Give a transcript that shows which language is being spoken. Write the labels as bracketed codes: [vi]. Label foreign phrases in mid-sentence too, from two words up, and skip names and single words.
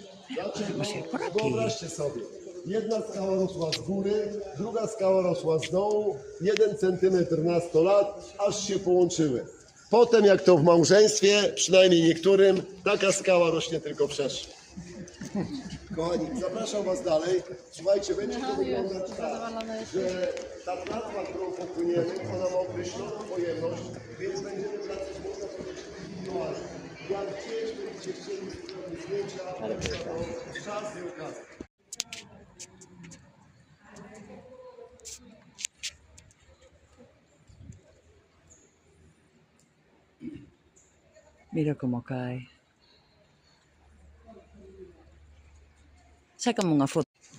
[pl] Dlaczego? [es] Por aquí. [pl] Wyobraźcie sobie, jedna skała rosła z góry, druga skała rosła z dołu, 1 centymetr na 100 lat, aż się połączyły. Potem, jak to w małżeństwie, przynajmniej niektórym, taka skała rośnie tylko wszerz. Kochani, zapraszam Was dalej. Słuchajcie, będzie to wyglądać tak, że ta tratwa, którą popłyniemy, ona ma określoną pojemność, więc będziemy wracać, można powiedzieć, indywidualnie. Jak gdzieś będziecie chcieli zrobić zdjęcia, to czas i okazja. [es] Mira cómo cae. [gl] Sácame unha foto.